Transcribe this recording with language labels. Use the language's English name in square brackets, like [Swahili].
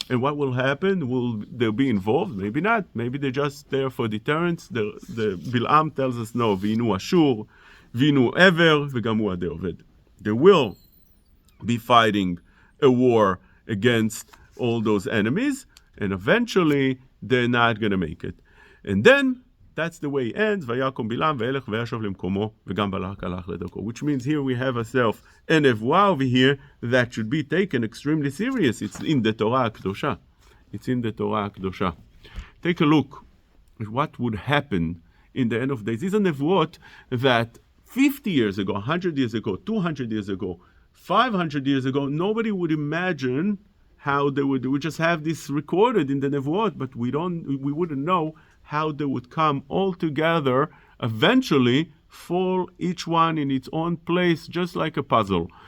[English] And what will happen? Will they be involved? Maybe not. Maybe they're just there for deterrence. The Bil'am tells us no. [Hebrew] V'inu Ashur, v'inu Ever, v'gamu Adei Oved. [English] They will be fighting a war against all those enemies, and eventually they're not going to make it. And then that's the way it ends, [Hebrew] ויקום בלעם וילך וישוב למקומו וגם בלק הלך לדרכו. [English] Which means here we have ourselves a נבואה over here that should be taken extremely serious. It's in the Torah הקדושה. It's in the Torah הקדושה. Take a look at what would happen in the end of days. These are nevuot that 50 years ago, 100 years ago, 200 years ago, 500 years ago, nobody would imagine how they would just have this recorded in the nevuot, but we wouldn't know how they would come all together, eventually fall each one in its own place, just like a puzzle.